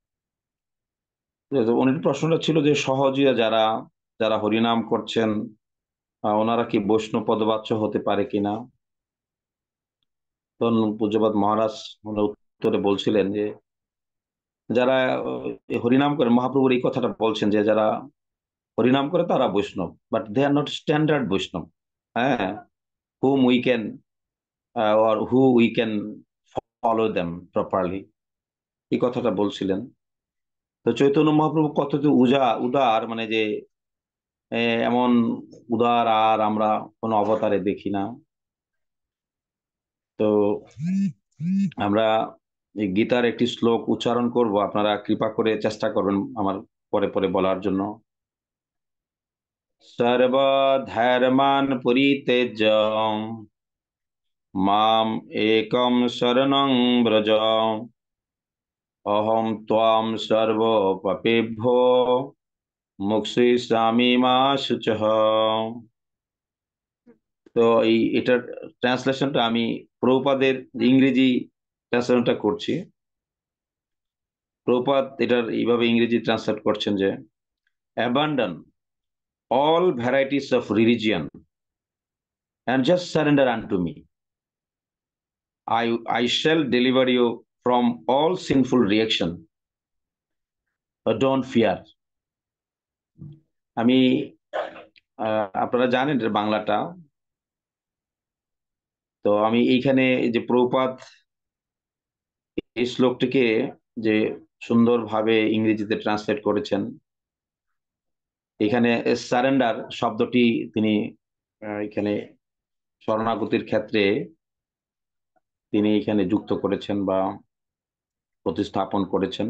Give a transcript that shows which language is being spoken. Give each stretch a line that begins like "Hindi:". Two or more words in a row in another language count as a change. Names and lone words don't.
Bangla: তো উনি প্রশ্নটা ছিল যে সহজিয়া যারা যারা হরিনাম করছেন, ওনারা কি বৈষ্ণব পদবাচ্য হতে পারে কিনা। তখন পূজ্যপাদ মহারাজ ওনার উত্তরে বলছিলেন যে যারা হরিনাম করে, মহাপ্রভুর এই কথাটা বলছেন যে যারা হরিনাম করে তারা বৈষ্ণব,
English: But they are not standard
Bangla: বৈষ্ণব।
English: হ্যাঁ, whom we can or who we can follow them properly,
Bangla: এই কথাটা বলছিলেন। তো চৈতন্য মহাপ্রভু কত যে উদার, মানে যে এমন উদার আর আমরা কোনো অবতারে দেখি না। তো আমরা এই গীতার একটি শ্লোক উচ্চারণ করব, আপনারা কৃপা করে চেষ্টা করবেন আমার পরে পরে বলার জন্য।
Sanskrit: সর্বধর্মান পরিত্যজ্য মাম একম শরণং ব্রজ, অহম ত্বাম সর্ব পাপেভ্যো মুক্ষয়িষ্যামি মা শুচঃ।
Bangla: তো এটার ট্রান্সলেশনটা আমি প্রভুপাদের ইংরেজি ট্রান্সলেশনটা করছি। প্রভুপাদ এটার এইভাবে ইংরেজি ট্রান্সলেট করছেন যে,
English: abandon all varieties of religion and just surrender unto me. I shall deliver you from all sinful reaction. Don't fear.
Bangla: আমি আপনারা জানেন এর বাংলাটা। তো আমি এইখানে যে প্রভুপাদ এই শ্লোকটিকে যে সুন্দরভাবে ইংরেজিতে ট্রান্সলেট করেছেন, এখানে সারেন্ডার শব্দটি তিনি এখানে শরণাগতির ক্ষেত্রে তিনি এখানে যুক্ত করেছেন বা প্রতিস্থাপন করেছেন।